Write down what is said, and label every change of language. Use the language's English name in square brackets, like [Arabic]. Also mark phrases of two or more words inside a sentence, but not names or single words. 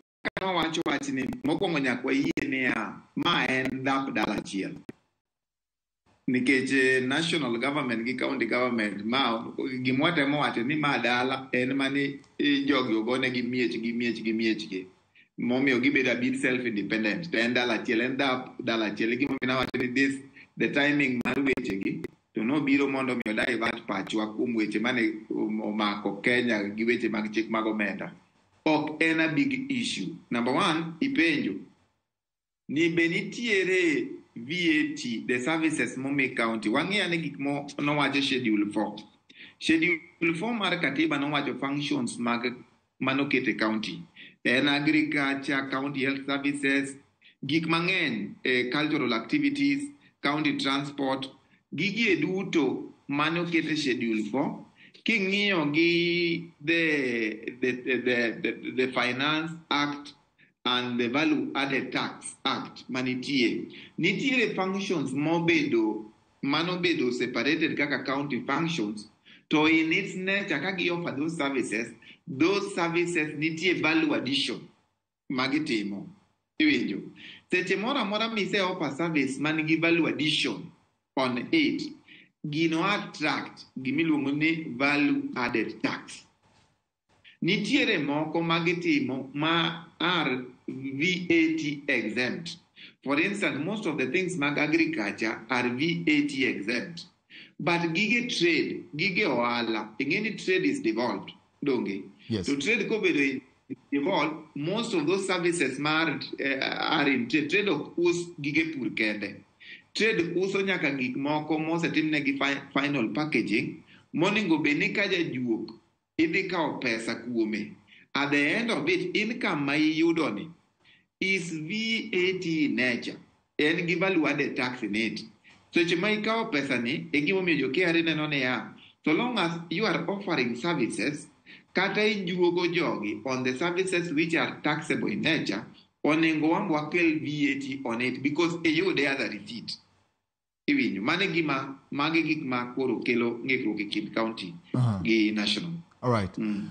[Luo (Kenya and Tanzania)] Kama wacho ni mokwongo nyaka wayie ni ma en dhap dala achiel. Nikech [English] national government [Luo (Kenya and Tanzania)] gi [English] county government [Luo (Kenya and Tanzania)] ma gimwatemo wacho ni ma dala en mani jogi ogone gi miechgi. Momiyo gibedo [English] a bit self-independent. [Luo (Kenya and Tanzania)] To en dala achiel, en dhap dala achiel. Gimomiyo wacho ni [English] the timing [Luo (Kenya and Tanzania)] mar wechegi to nobiro mondo mi divert pachwa kuom weche mane omako Kenya gi weche mag chik mag omenda. Ok en [English] a big issue. Number one, [Luo (Kenya and Tanzania)] ipenjo. Ni benitiere VAT, [English] the services [Luo (Kenya and Tanzania)] momi county. Wang'eya ni gik mo nowacho schedule 4. Schedule 4 mar katiba nowacho functions mag manokete county. En agriculture, [English] county health services, [Luo (Kenya and Tanzania)] gik mang'eny, [English] cultural activities, county transport, [Luo (Kenya and Tanzania)] gigi duto manokete schedule 4. King'iyo gi the Finance Act and the Value Added Tax Act nitiere functions manobedo separated kaka [English] county functions [Luo (Kenya and Tanzania)] to [English] in its nature [Luo (Kenya and Tanzania)] kagi [English] offer those services [Luo (Kenya and Tanzania)] nitie [English] value addition [Luo (Kenya and Tanzania)] magitimo. Iwinjo seche moro amora mise [English] offer service [Luo (Kenya and Tanzania)] manigi [English] value addition on it [Luo (Kenya and Tanzania)] gino attract gimiluongo ni [English] value added tax. [Luo (Kenya and Tanzania)] Nitiere moko magitimo ma [English] are VAT exempt. For instance, most of the things mag agriculture are VAT exempt. [Luo (Kenya and Tanzania)] But gige trade, gige ohala, ingeni [English] trade is devolved, [Luo (Kenya and Tanzania)] donge? [English] Yes. So trade kobedo devolved, most of those services are in trade. Trade of us [Luo (Kenya and Tanzania)] gige pur kende. Trade uso nyaka gik moko mosetimnegi [English] final packaging [Luo (Kenya and Tanzania)] monego beni ka jajuok idhi kao pesa kuome. [English] At the end of it, income [Luo (Kenya and Tanzania)] ma iyudoni [English] is VAT in nature. [Luo (Kenya and Tanzania)] En gi [English] value added tax in it. [Luo (Kenya and Tanzania)] Seche ma ikao pesa ni e gimomiyo jo KRA neno ni [English] so long as you are offering services [Luo (Kenya and Tanzania)] kata ijuogo jogi [English] on the services which are taxable in nature, [Luo (Kenya and Tanzania)] onengo wambo wakel VAT [English] on it because [Luo (Kenya and Tanzania)] iyude [English] as a receipt. [Luo (Kenya and Tanzania)] Iwinjo, magi gik ma koro kelo ng'ikruok e kind county gi national. [English] All right.